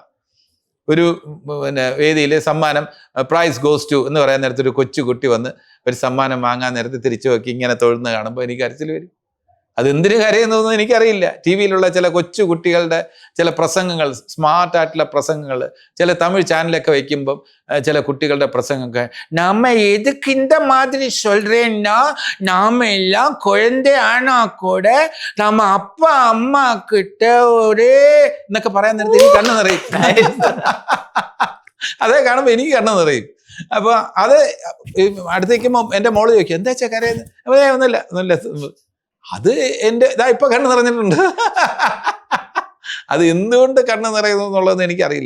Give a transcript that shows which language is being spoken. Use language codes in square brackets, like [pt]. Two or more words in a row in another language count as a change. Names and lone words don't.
[ml] ഒരു വേദിയിൽ സമ്മാനം [en] prize goes to [ml] എന്ന് പറയാൻ നേരത്തെ ഒരു കൊച്ചുകുട്ടി വന്ന് ഒരു സമ്മാനം വാങ്ങാൻ നേരത്തെ തിരിച്ചു നോക്കി ഇങ്ങനെ തൊഴുന്ന കാണുമ്പോൾ എനിക്ക് കരച്ചിൽ വരും. അതെന്തിനു കരയുന്നതെന്ന് എനിക്കറിയില്ല. ടി വിയിലുള്ള ചില കൊച്ചു കുട്ടികളുടെ ചില പ്രസംഗങ്ങൾ, സ്മാർട്ടായിട്ടുള്ള പ്രസംഗങ്ങൾ, ചില തമിഴ് ചാനലൊക്കെ വയ്ക്കുമ്പം ചില കുട്ടികളുടെ പ്രസംഗമൊക്കെ [ta] நம்ம எதுக்கு இந்த மாதிரி சொல்றேன்னா நாம எல்லாம் குழந்தையானா கூட நம்ம அப்பா அம்மா கிட்ட ஒரே [ml] എന്നൊക്കെ പറയാൻ നേരത്തെ എനിക്ക് കണ്ണു നിറയും. അതേ കാണുമ്പോൾ എനിക്ക് കണ്ണു നിറയും. അപ്പൊ അത് അടുത്തേക്കുമ്പോൾ എൻ്റെ മോള് ചോദിക്കും എന്താ വെച്ചാൽ കരയുന്നത്? ഒന്നുമില്ല. അത് എൻ്റെ ഇപ്പൊ കണ്ണ് നിറഞ്ഞിട്ടുണ്ട്. അത് എന്തുകൊണ്ട് കണ്ണ് നിറയുന്നു എന്നുള്ളത് എനിക്കറിയില്ല.